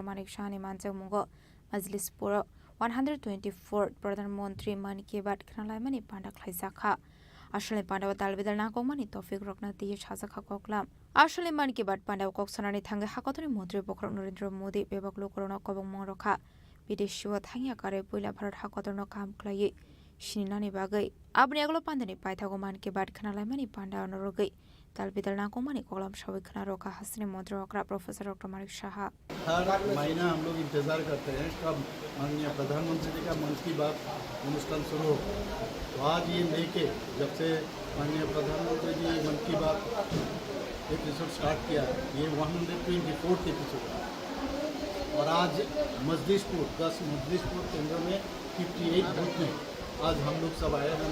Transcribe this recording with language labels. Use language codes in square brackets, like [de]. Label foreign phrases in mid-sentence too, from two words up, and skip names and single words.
[trp] Manik Shahani Manjak Mugo Majlisbur 124 [hi] Pradhan Montri [trp] Man Ki Baat Khanalamani Panda Khlaizakha Ashale Pandawa Talbidal Nakomani Tofik Rokna Tiye Shazakha Koklam Ashale Man Ki Baat Pandawa Koksanani Thanga Hakotoni Montri Bokrok Narendra Modi Bebaklo Corona Kobong Moroka Bideshiwa Thangya Kare Puila Bharat Hakotorno Kam Klaye Shinani Bagai Abni Aglo Pandani Paithago Man Ki Baat Khanalamani Panda Norogai Talbidal Nakomani Kolam Shawi Khanaroka Hasni Montrokra Professor Dr. Manik Shaha [hi] हर महीना हम लोग इंतज़ार करते हैं कब माननीय प्रधानमंत्री जी का मन की बात अनुष्ठान शुरू हो। तो आज ये लेके जब से माननीय प्रधानमंत्री जी मन की बात एपिसोड स्टार्ट किया, ये 124th एपिसोड और आज मजलिसपुर 10 मजलिसपुर केंद्र में 58 बूथ में आज हम लोग सब आए हैं।